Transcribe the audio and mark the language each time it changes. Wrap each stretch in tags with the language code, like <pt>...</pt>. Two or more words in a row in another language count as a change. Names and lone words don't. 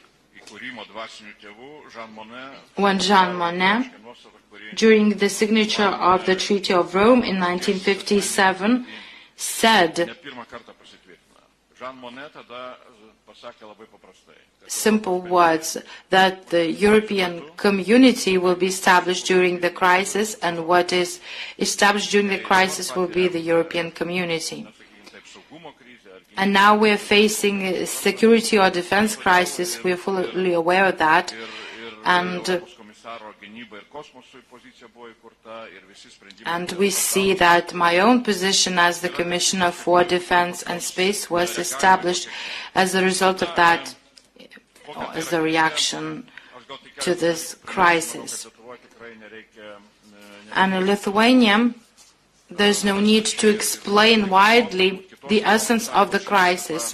<en>when Jean Monnet, during the signature of the Treaty of Rome in 1957, said simple words, that the European community will be established during the crisis, and what is established during the crisis will be the European community. And now we are facing a security or defense crisis. We are fully aware of that. And</en> <lt>komisaro gynybai ir kosmosui pozicija buvo įkurta ir visi sprendimai.</lt> <en>And we see that my own position as the Commissioner for Defense and Space was established as a result of that, or as a reaction to this crisis. And in Lithuania, there's no need to explain widely the essence of the crisis.</en>